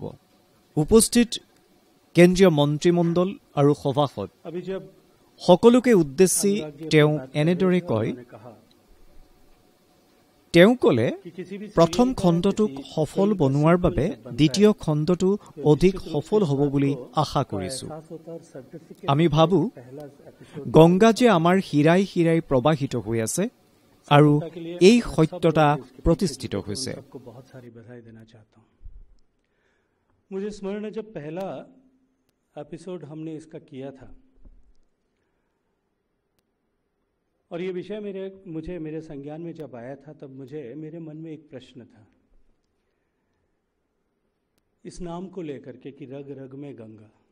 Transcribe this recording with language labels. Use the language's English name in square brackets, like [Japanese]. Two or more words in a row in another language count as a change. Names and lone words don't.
[Assamese] উপস্থিত কেন্দ্ৰীয় মন্ত্ৰীমণ্ডল আৰু সভাসদ সকলোকে উদ্দেশ্যি তেওঁ এনেদৰে কয়, তেওঁ ক'লে প্ৰথম খণ্ডটোক সফল বনোৱাৰ বাবে দ্বিতীয় খণ্ডটো অধিক সফল হ'ব বুলি আশা কৰিছো। আমি ভাবো গংগা যে আমাৰ শিৰাই শিৰাই প্ৰবাহিত হৈ আছে আৰু এই সত্যতা প্ৰতিষ্ঠিত হৈছে। [Hindi] मुझे स्मरण है जब पहला एपिसोड हमने इसका किया था और ये विषय मुझे मेरे संज्ञान में जब आया था, तब मेरे मन में एक प्रश्न था इस नाम को लेकर के कि रग रग में गंगा।